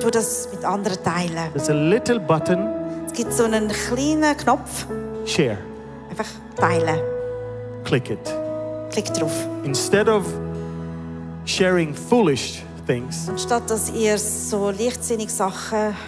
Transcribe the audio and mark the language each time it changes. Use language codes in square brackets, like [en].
[de] tu das mit anderen teilen. [en] There's a little button, [de] Es gibt so einen kleinen Knopf. [en] share. [de] Einfach teilen. [en] Click it. [de] Klick drauf. [en] Instead of sharing foolish things, [de] Anstatt dass ihr so leichtsinnige Sachen